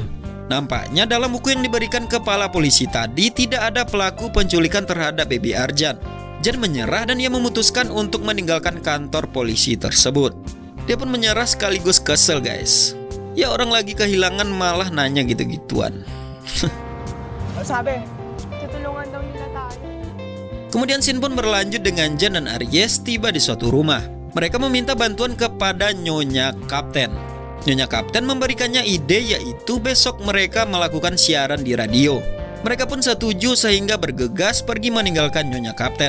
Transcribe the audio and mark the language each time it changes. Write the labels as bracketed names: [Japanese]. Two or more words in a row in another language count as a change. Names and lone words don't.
[Indonesian] Nampaknya dalam buku yang diberikan kepala polisi tadi tidak ada pelaku penculikan terhadap Baby Arjan. Jen menyerah dan ia memutuskan untuk meninggalkan kantor polisi tersebut. Dia pun menyerah sekaligus kesel guys. Ya orang lagi kehilangan malah nanya gitu-gituan. [Filipino] Sabi, tutulungan daw nila tayo. [Indonesian] Kemudian scene pun berlanjut dengan Jen dan Aries tiba di suatu rumah. Mereka meminta bantuan kepada Nyonya Kapten. Nyonya Kapten memberikannya ide yaitu besok mereka melakukan siaran di radio. Mereka pun setuju sehingga bergegas pergi meninggalkan Nyonya Kapten.